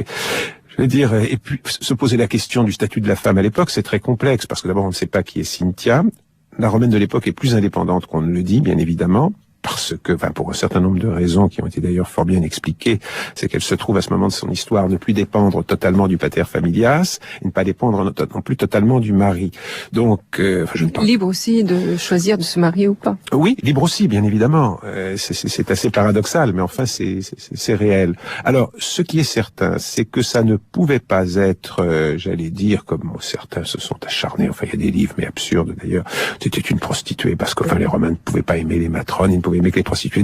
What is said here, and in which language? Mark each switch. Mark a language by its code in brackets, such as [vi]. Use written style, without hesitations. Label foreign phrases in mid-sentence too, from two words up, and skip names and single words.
[fr] Je veux dire, et puis se poser la question du statut de la femme à l'époque, c'est très complexe, parce que d'abord on ne sait pas qui est Cynthia. La romaine de l'époque est plus indépendante qu'on ne le dit, bien évidemment, parce que, enfin, pour un certain nombre de raisons qui ont été d'ailleurs fort bien expliquées, c'est qu'elle se trouve à ce moment de son histoire ne plus dépendre totalement du [la] pater familias, [fr] et ne pas dépendre non plus totalement du mari. Donc, je ne pense... Libre aussi de choisir de se marier ou pas. Oui, libre aussi, bien évidemment. C'est assez paradoxal, mais enfin, c'est réel. Alors, ce qui est certain, c'est que ça ne pouvait pas être, j'allais dire, comme certains se sont acharnés, enfin, il y a des livres, mais absurdes d'ailleurs, c'était une prostituée, parce que, enfin, les Romains ne pouvaient pas aimer les matrones, ils ne pouvaient aimer que les prostituées.